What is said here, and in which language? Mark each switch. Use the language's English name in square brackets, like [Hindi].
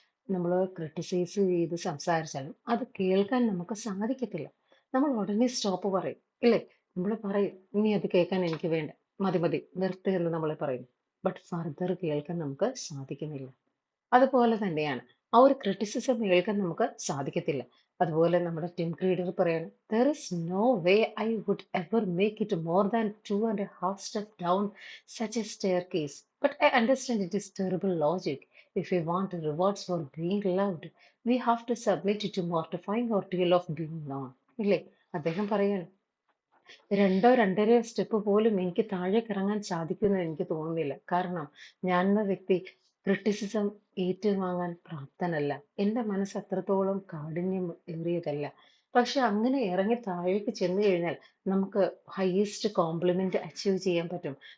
[Malayalam] നമ്മള് ക്രിട്ടിസൈസ് ചെയ്ത് സംസാരിച്ചാലും അത് കേൾക്കാൻ നമുക്ക് സാധിക്കത്തില്ല. നമ്മൾ ഉടനെ സ്റ്റോപ്പ് പറയും. ഇല്ലേ? നമ്മൾ പറയും ഇനി അത് കേൾക്കാൻ എനിക്ക് വേണ്ട. മതി മതി നിർത്ത് എന്ന് നമ്മളെ പറയും. [English] but further [Malayalam] കേൾക്കാൻ നമുക്ക് സാധിക്കുന്നില്ല. അതുപോലെ തന്നെയാണ്. ആ ഒരു ക്രിറ്റിസിസം ഏൽക്കാൻ നമുക്ക് സാധിക്കത്തില്ല. അതുപോലെ നമ്മുടെ ടിം ക്രീഡർ പറയാണ്, [English] "There is no way I would ever make it more than 2.5 steps down such a staircase. But I understand it is terrible logic. If we want rewards for being loved, we have to submit to mortifying ordeal of being known." [Malayalam] ഇല്ലേ? അദ്ദേഹം പറയാണ്. രണ്ടോ രണ്ടര step പോലും എനിക്ക് താഴേക്ക് ഇറങ്ങാൻ സാധിക്കുമെന്ന് എനിക്ക് തോന്നുന്നില്ല. കാരണം ഞാൻ എന്ന വ്യക്തി ക്രിട്ടിസിസം ഏറ്റുവാങ്ങാൻ പ്രാപ്തനല്ല. എൻ്റെ മനസ്സ് അത്രത്തോളം കാഠിന്യം ഏറിയതല്ല. പക്ഷെ അങ്ങനെ ഇറങ്ങി താഴേക്ക് ചെന്ന് കഴിഞ്ഞാൽ നമുക്ക് ഹയസ്റ്റ് കോംപ്ലിമെന്റ് അച്ചീവ് ചെയ്യാൻ പറ്റും.